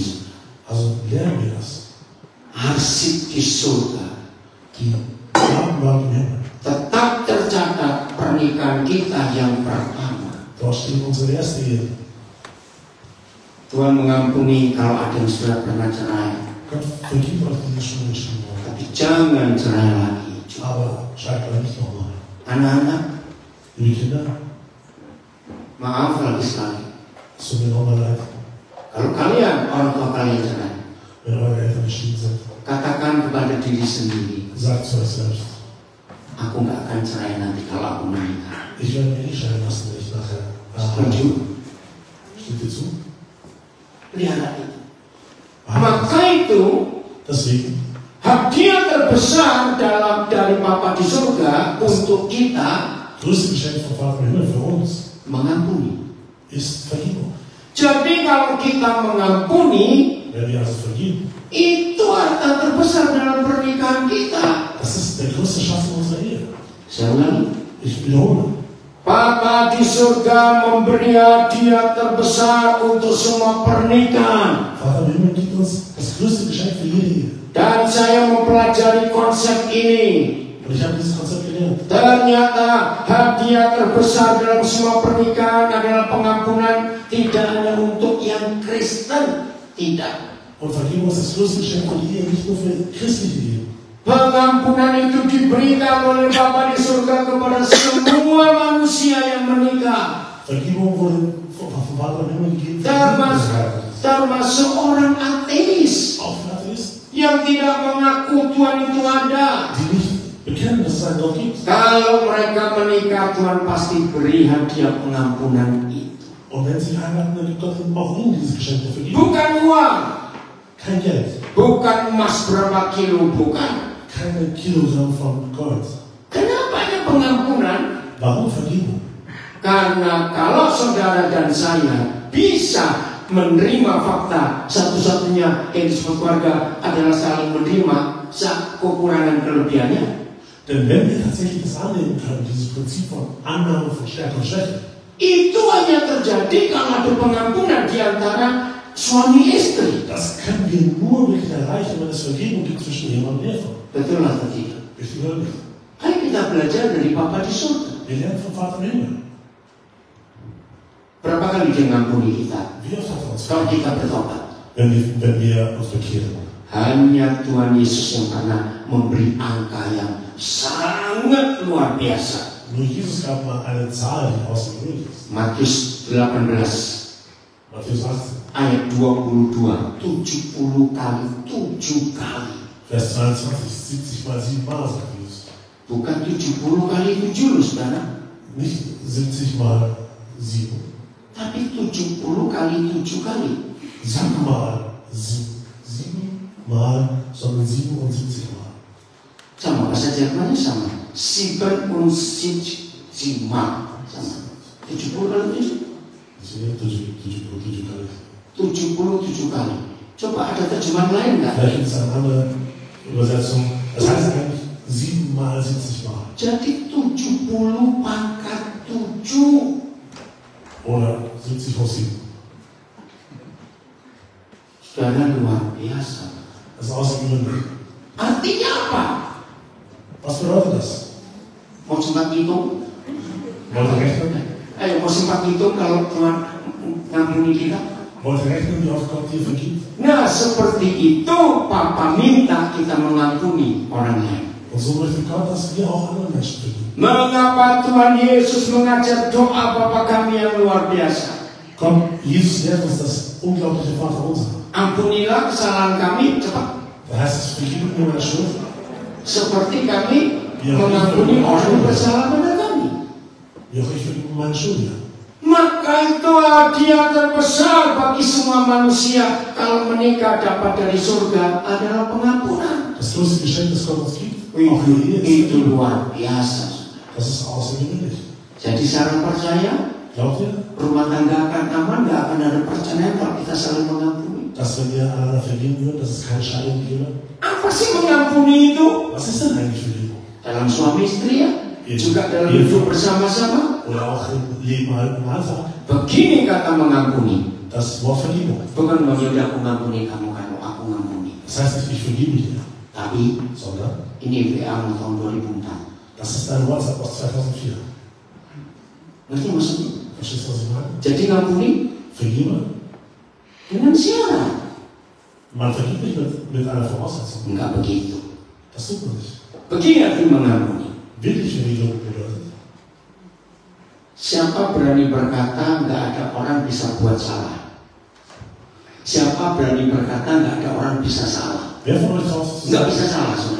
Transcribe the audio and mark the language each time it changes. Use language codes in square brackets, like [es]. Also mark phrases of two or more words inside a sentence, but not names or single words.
[de] Also lernen wir das. [id] Arsip di surga. [de] Die Gabenwagen im Himmel. [id] Tetap tercatat pernikahan kita yang pertama. [de] Dort steht unsere erste Ehe. [id] Tuhan mengampuni kalau ada yang sudah pernah cerai. [de] Gott vergibt euch, die schon entschieden wurden. [id] Tapi jangan cerai lagi. [de] Aber schreibt euch nicht nochmal. [id] Anak-anak, [de] Liebe Kinder, [id] maaf lagi sekali. [de] es tut mir nochmal leid, [id] Kalau kalian, orang tua kalian cerai, [de] wenn eure Eltern geschieden sind. [id] katakan kepada diri sendiri, [de] Sagt zu euch selbst, [id] aku nggak akan cerai nanti kalau aku menikah. [de] ich werde mich nicht scheiden lassen, wenn ich nachher [id] Setuju? [de] Stimmt ihr zu? [id] Pelihara itu. Maka itu [de] Deswegen, [id] hadiah terbesar dari Bapa di surga untuk kita [de] größte Geschenk vom Vater im Himmel für uns [id] mengampuni. [de] ist Vergebung. [id] Jadi kalau kita mengampuni, [de] Wenn wir also vergeben, [id] itu harta terbesar dalam pernikahan kita. [de] das ist der größte Schatz in unserer Ehe. [id] Saya ulangi. [de] Ich wiederhole. [id] Bapa di surga memberi hadiah terbesar untuk semua pernikahan. [de] Vater im Himmel gibt uns das größte Geschenk für jede Ehe. [id] Dan saya mempelajari konsep ini. [de] Und ich habe dieses Konzept gelernt. [id] Ternyata hadiah terbesar dalam semua pernikahan adalah pengampunan, tidak hanya untuk yang Kristen, tidak. [de] Und Vergebung ist das größte Geschenk für die Ehe, nicht nur für christliche Ehen. [id] Pengampunan itu diberikan oleh Bapa di surga kepada semua manusia yang menikah, [de] Vergebung wurde vom Vater im Himmel gegeben. [id] termasuk orang ateis [de] Auch für Atheisten, [id] yang tidak mengaku Tuhan itu ada. [de] die nicht bekennen, dass es einen Gott gibt. [id] Kalau mereka menikah, Tuhan pasti beri hadiah pengampunan itu. [de] Und wenn sie heiraten, dann gibt Gott auch ihnen dieses Geschenk der Vergebung. [id] Bukan uang, [de] Kein Geld, [id] bukan emas berapa kilo, bukan. [de] keine Kilogramm von Gold. [id] Kenapa ada pengampunan? [de] Warum Vergebung? [id] Karena kalau saudara dan saya bisa menerima fakta, satu-satunya yang disebut keluarga adalah saling menerima kekurangan kelebihannya. [de] Denn wenn wir tatsächlich das annehmen können, dieses Prinzip von Annahme von Stärke und Schwäche, [id] Itu hanya terjadi kalau ada pengampunan di antara suami istri. [de] das können wir nur wirklich erreichen, wenn es Vergebung gibt zwischen Ehemann und Ehefrau. [id] Betul atau tidak? [de] Richtig oder nicht? [id] Ayo kita belajar dari Bapa di surga. [de] Wir lernen vom Vater im Himmel. [id] Berapa kali dia ngampuni kita? [de] Wie oft hat er uns [id] Kalau [de] vergeben, [id] kita bertobat. [de] wenn wir uns bekehren? [id] Hanya Tuhan Yesus yang pernah memberi angka yang sangat luar biasa. [de] Nur Jesus gab mal eine Zahl, die außergewöhnlich ist. [id] Matius 18 [de] Matthäus 18, [id] ayat 22, 70 kali 7 kali. [de] Vers 22, 70 mal 7 Mal, sagt Jesus. [id] Bukan 70 kali 7 loh saudara, [de] Nicht 70 mal 7. [id] tapi 70 kali 7 kali. [de] 7 mal 7 mal, sondern 77 Mal. [id] Sama bahasa Jermannya sama. 77 sama. 70 kali 7. Di sini 77 kali. 77 kali. Coba ada terjemahan lain nggak? [de] Vielleicht gibt es eine andere Übersetzung. Das heißt eigentlich 7 mal 70 Mal. [id] Jadi 70 pangkat 7. [de] Oder 70 hoch 7. [id] Saudara, luar biasa. [de] Das ist außergewöhnlich. [id] Artinya apa? [de] Was bedeutet das? [id] Mau sempat hitung? [de] Wollt ihr rechnen? [id] Ayo, mau sempat hitung kalau Tuhan ngampuni kita? [de] Wollt ihr rechnen, wie oft Gott dir vergibt? [id] Nah, seperti itu Papa minta kita mengampuni orang lain. [de] Und so möchte Gott, dass wir auch anderen Menschen vergeben. [id] Mengapa Tuhan Yesus mengajar doa Bapa kami yang luar biasa? [de] Gott, Jesus lehrt uns das unglaubliche Vaterunser. [id] Ampunilah kesalahan kami, cepat. [de] Da heißt es, vergib mir meine Schuld. [id] Seperti kami mengampuni orang yang bersalah pada kami. [de] Wie auch ich vergib meine Schuld. [id] Maka itu hadiah terbesar bagi semua manusia kalau menikah dapat dari surga adalah pengampunan. [de] Das größte Geschenk, das Gott uns gibt, auch für die Ehe, [id] Itu luar biasa. [de] das ist außergewöhnlich. [id] Jadi saya percaya [de] Glaubt ihr, [id] rumah tangga akan aman, gak akan ada perceraian kalau kita saling mengampuni. [de] dass wenn wir einander vergeben würden, dass es keine Scheidung gäbe? [id] Apa sih mengampuni itu? [de] Was ist denn eigentlich Vergebung? [id] Dalam suami istri ya, juga dalam hidup bersama-sama. [de] Oder auch im Leben halt im Alltag. [id] Begini kata mengampuni. [de] Das Wort Vergebung. [id] Bukan yaudah aku ngampuni kamu kalau aku ngampuni. [de] Das heißt nicht, ich vergebe dir, [id] Tapi [de] sondern [id] ini WA tahun 2004. [de] das ist ein WhatsApp aus 2004. [id] Ngerti maksudnya? [de] Verstehst du, was ich meine? [id] Jadi ngampuni [de] Vergebe. [id] dengan syarat. [de] Man vergibt nicht mit einer Voraussetzung. [id] Enggak begitu. [de] Das tut man nicht. [id] Begini arti mengampuni. [de] Wirkliche Vergebung bedeutet, [id] Siapa berani berkata nggak ada orang bisa buat salah? Siapa berani berkata nggak ada orang bisa salah? [de] wer von euch traut sich zu [id] Nggak [de] sagen, [id] bisa salah soalnya.